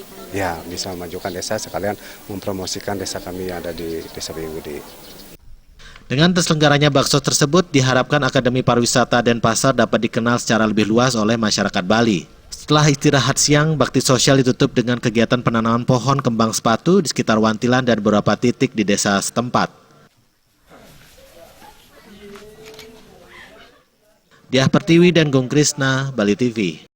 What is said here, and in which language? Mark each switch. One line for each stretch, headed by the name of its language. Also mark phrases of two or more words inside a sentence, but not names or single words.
Indonesian: Ya, bisa memajukan desa sekalian mempromosikan desa kami yang ada di Desa Bayung Gede. Dengan terselenggaranya baksos tersebut, diharapkan Akademi Pariwisata Denpasar dapat dikenal secara lebih luas oleh masyarakat Bali. Setelah istirahat siang, bakti sosial ditutup dengan kegiatan penanaman pohon kembang sepatu di sekitar Wantilan dan beberapa titik di desa setempat. Diah Pertiwi dan Gung Krisna, Bali TV.